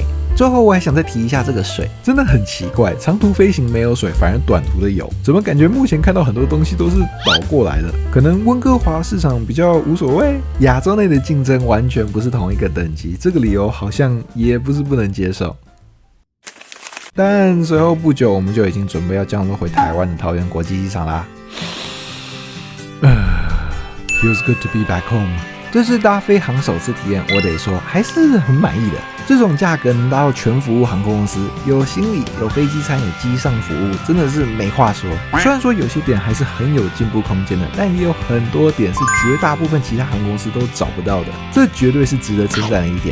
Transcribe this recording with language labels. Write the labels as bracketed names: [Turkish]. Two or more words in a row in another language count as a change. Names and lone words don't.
[Chinese] 最後我還想再提一下這個水，真的很奇怪，長途飛行沒有水，反而短途的有，怎麼感覺目前看到很多東西都是倒過來的？可能溫哥華市場比較無所謂，亞洲內的競爭完全不是同一個等級，這個理由好像也不是不能接受。但隨後不久，我們就已經準備要降落回台灣的桃園國際機場啦。 [English] Feels good to be back home。 [Chinese] 這是搭飛航首次體驗，我得說還是很滿意的。這種價格能搭到全服務航空公司，有行李、有飛機餐、有機上服務，真的是沒話說。雖然說有些點還是很有進步空間的，但也有很多點是絕大部分其他航空公司都找不到的，這絕對是值得稱讚的一點。